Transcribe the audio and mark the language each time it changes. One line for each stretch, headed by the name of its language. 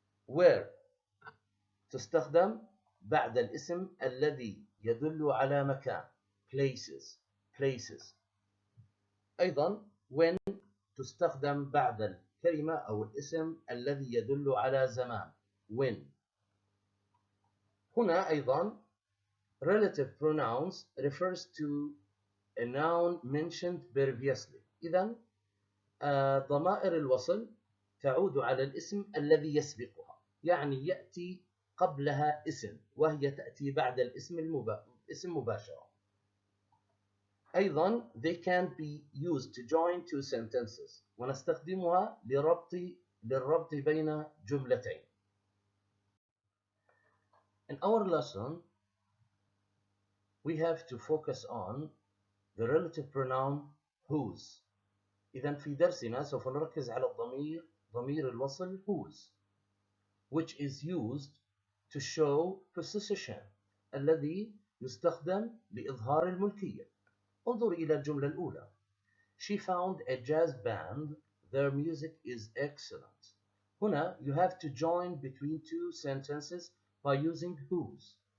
English: where
Arabic: تستخدم بعد الاسم الذي يدل على مكان
English: places.
Arabic: أيضا
English: when
Arabic: تستخدم بعد الكلمة أو الاسم الذي يدل على زمان when. هنا أيضا
English: relative pronouns refers to a noun mentioned previously.
Arabic: إذن ضمائر الوصل تعود على الاسم الذي يسبقها، يعني يأتي قبلها اسم وهي تأتي بعد الاسم اسم مباشرة. أيضا
English: they can be used to join two sentences،
Arabic: ونستخدمها للربط بين جملتين.
English: In our lesson we have to focus on the relative pronoun whose.
Arabic: إذا في درسنا سوف نركز على ضمير الوصل
English: whose which is used to show possession
Arabic: الذي يستخدم لإظهار الملكية. انظر إلى الجملة الأولى.
English: She found a jazz band. Their music is excellent.
Arabic: هنا
English: you have to join between two sentences by using whose.